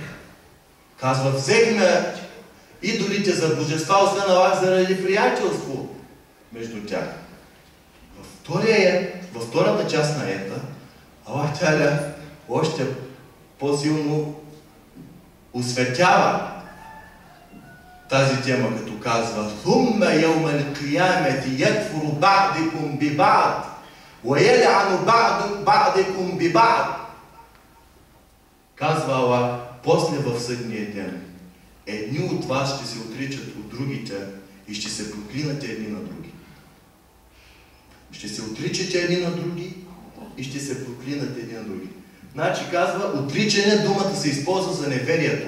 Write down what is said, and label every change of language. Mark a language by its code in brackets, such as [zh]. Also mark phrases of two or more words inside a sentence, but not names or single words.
[bg] Казва: взехме идолите за божества, освен Аллах, заради приятелство между тях. Във втората част на аята, Аллах Та'аля още по-силно осветява тази тема, като казва: [ar] ثُمَّ يَوْمَ الْقِيَامَةِ يَكْفُرُ بَعْضِكُمْ بِبَعْضٍ وَيَلْعَنُ بَعْضِكُمْ بِبَعْضٍ. [bg] Казва Аллах: после в съдния ден едни от вас ще се отричат от другите и ще се проклинат едни на други. Ще се отричате едни на други и ще се проклинат едни на други. Значи казва, отричане, думата се използва за неверието.